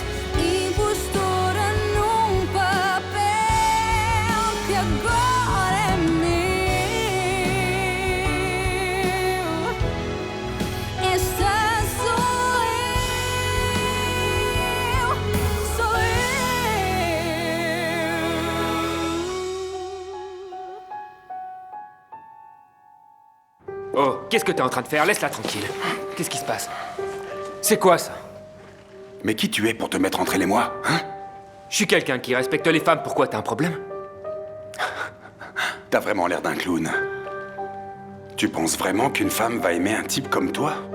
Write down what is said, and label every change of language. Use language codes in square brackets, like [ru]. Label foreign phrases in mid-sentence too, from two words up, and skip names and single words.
[pt] Impostora num papel que agora é meu. Esta sou eu, sou eu. [fr] Oh, qu'est-ce que t'es en train de faire? Laisse-la tranquille. Qu'est-ce qui se passe? C'est quoi ça? Mais qui tu es pour te mettre entre elle et moi, hein? Je suis quelqu'un qui respecte les femmes, pourquoi t'as un problème? T'as vraiment l'air d'un clown. Tu penses vraiment qu'une femme va aimer un type comme toi?